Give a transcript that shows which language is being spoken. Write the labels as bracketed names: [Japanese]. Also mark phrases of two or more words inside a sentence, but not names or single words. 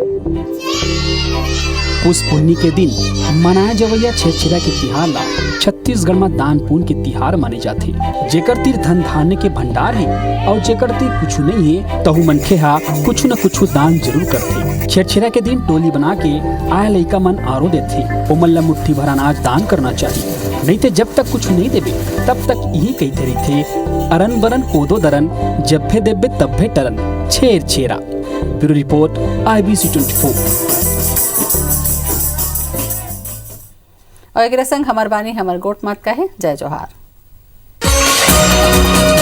[Chhattisgarhi] उस पुन्नी के दिन मनाए जवैया छेरछेरा के तिहार ला छत्तीसगढ़ में दान पुण्य के तिहार माने जाथे जेकर तीर धन धान्य के भंडार है और जेकर तीर कुछ नहीं है तहु मनखे हा कुछ न कुछ दान जरूर करथे। छेरछेरा के दिन टोली बना के आए लइका मन आरो देथे ओमन ला मुट्ठी भर अनाज दान करना चाहिए नहीं तो जब तक कुछ नहीं देबे तब तक यही कहते रही थे अरन बरन कोदो दरन जब भे देबे तब भे टरन छेरछेरा। [English] bureau report IBC 24। [Chhattisgarhi] और एक संग हमार बानी हमार गोट मत कहे जय जोहार।